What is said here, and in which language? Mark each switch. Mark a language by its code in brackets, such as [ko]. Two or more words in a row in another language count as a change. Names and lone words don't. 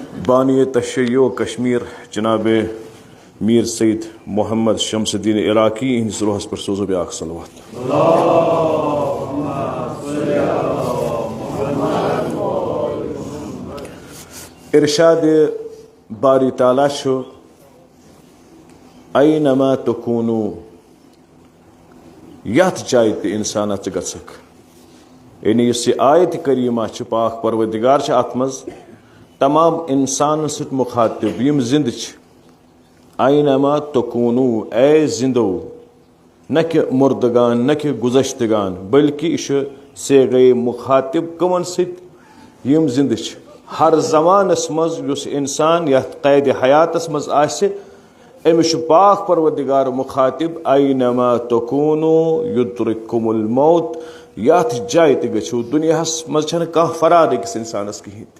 [ks] بانی تشیع کشمیر جناب میر سید محمد شمس الدین عراقی ہندس روحس پر سوزو بیاکھ صلوات. ارشاد باری تعالیٰ چھُ [ar] اینما تکونو [ks] یتھ جائے تہِ انسانا ژٕ گژھکھ. یعنی یُس یہ آیت کریمہ چھِ پاک پروردگار چھِ اتھ منٛز تمام انسان سۭتۍ مخاطب یم زند چھِ. [ar] اینما تکونو [ks] اے زندو نہ کہ مردگان نہ کہ گزشتگان بلکہ یہ چھُ صیغہ مخاطب کمن سۭتۍ یم زند چھِ. ہر زمانس مز یس انسان یتھ قید حیاتس مز آسہِ امس پاک پروردگار مخاطب [ar] اینما تکونو یدرککم الموت. [ks] یتھ جائے تہِ گژھو دنیاہس مز چھنہٕ کانٛہہ فرار أکِس انسانس کہیٖنۍ تہِ.